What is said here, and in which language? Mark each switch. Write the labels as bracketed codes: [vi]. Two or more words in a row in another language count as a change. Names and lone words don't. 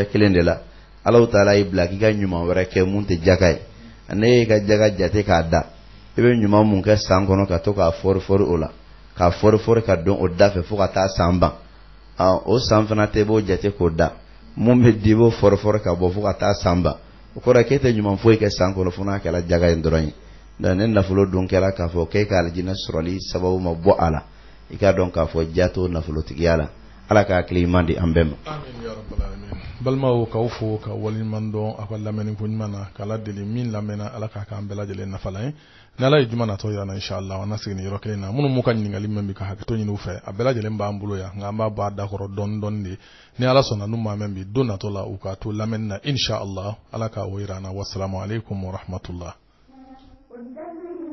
[bm] kelen de la alaw taala y'i bila k'i ka ɲuman wɛrɛ kɛ mun tɛ jaga ye ne y'i ka jaga jate k'a da i bɛ ɲuman mun kɛ san kɔnɔ ka to k'a fɔri o la k'a fɔri ka don o da fɛ fo ka taa san ban o san fana tɛ b'o jate k'o da mun bɛ di i b'o fɔri ka bɔ fo ka taa san ban o kɔrɔ k'e tɛ ɲuman foyi kɛ san kɔnɔ fo n'a kɛra jaga ye dɔrɔn ye da ne nafolo dun kɛra k'a fɔ k'e ka alijinɛ sɔrɔli sababu ma bɔ a la i k'a dɔn k'a fɔ jato nafolotigiya la ala ka hakili ɲuman di an bɛɛ ma. [ar] آمين يا رب العالمين. [bm] Balimaw k'aw fo ka waliɲuman dɔn a ka lamɛnni ko ɲuman na k'ala deli min lamɛnna ala k'a k'an bɛɛ lajɛlen nafalan ye ni ala ye juma natɔ yira na inshallah an na segin yɔrɔ kelen na minnu m'u ka ɲininkali mɛn bi ka hakɛto ɲini u fɛ a bɛɛ lajɛlen b'an bolo yan nka an b'a bɔ a da kɔrɔ dɔɔni dɔɔni de ni ala sɔnna n'u ma mɛn bi don natɔ la u ka to lamɛnni na inshallah ala k'a o yira na [ar] السلام عليكم ورحمة الله.